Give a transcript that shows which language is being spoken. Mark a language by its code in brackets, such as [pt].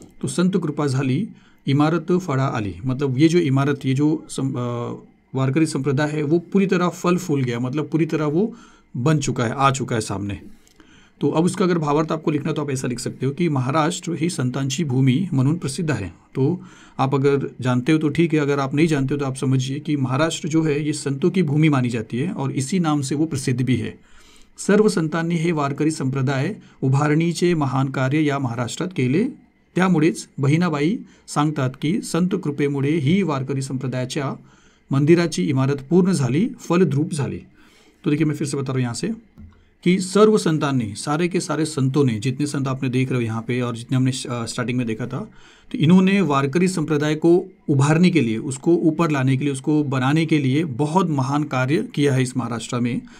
[hi] तो [mr] संत कृपा झाली इमारत फड़ा आली, [hi] मतलब ये जो इमारत, ये जो वारकरी संप्रदाय है वो पूरी तरह फल फूल गया, मतलब पूरी तरह वो बन चुका है, आ चुका है सामने। तो अब उसका अगर भावार्थ आपको लिखना तो आप ऐसा लिख सकते हो कि [mr] महाराष्ट्र ही संतांची भूमी म्हणून प्रसिद्ध [hi] है। तो आप अगर जानते हो तो ठीक है, अगर आप नहीं जानते हो तो आप समझिए कि महाराष्ट्र जो है ये संतों की भूमि मानी जाती है और इसी नाम से वो प्रसिद्ध भी है। [mr] सर्व संतांनी हे वारकरी संप्रदाय उभारणीचे महान कार्य या महाराष्ट्रात केले, त्यामुळेच बहिणाबाई सांगतात की संत कृपेमुळे ही वारकरी संप्रदायाच्या मंदिराची इमारत पूर्ण झाली, फलद्रूप झाली। [hi] तो देखिए मैं फिर से बता रहा हूँ यहाँ से कि सर्व संतान, सारे के सारे संतों ने, जितने संत आपने देख रहे हो यहाँ पे और जितने हमने स्टार्टिंग में देखा था, तो इन्होंने वारकरी संप्रदाय को उभारने के लिए, उसको ऊपर लाने के लिए, उसको बनाने के लिए बहुत महान कार्य किया है इस महाराष्ट्र में।